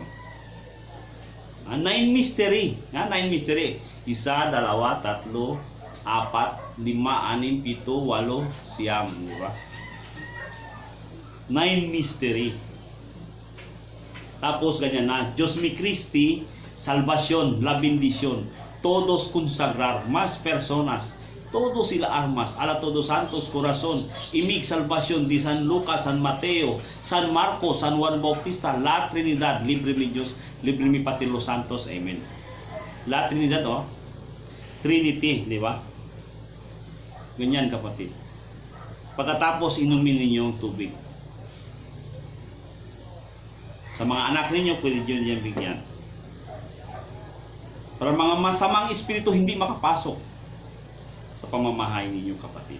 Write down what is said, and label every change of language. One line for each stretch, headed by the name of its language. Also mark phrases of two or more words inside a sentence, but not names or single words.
Filipino: 9 mystery. 9 mystery. 1, 2, 3, 4, 5, 6, 7, 8, 9, di ba? 9 mystery. Tapos ganyan na,
Spanish: Diyos mi Christi, salvación, la bendición, todos consagrar, más personas, todos sila armas, ala todos santos corazón, imig salvación di San Lucas, San Mateo, San Marcos, San Juan Bautista, la Trinidad, libre mi Diyos, libre mi Pati los Santos, amen. La Trinidad,
Filipino: Trinity, di ba? Ganyan, kapatid. Pagkatapos, inumin ninyo yung tubig. Sa mga anak ninyo, pwede nyo niyan bigyan. Para mga masamang espiritu hindi makapasok sa pamamahay ninyo, kapatid.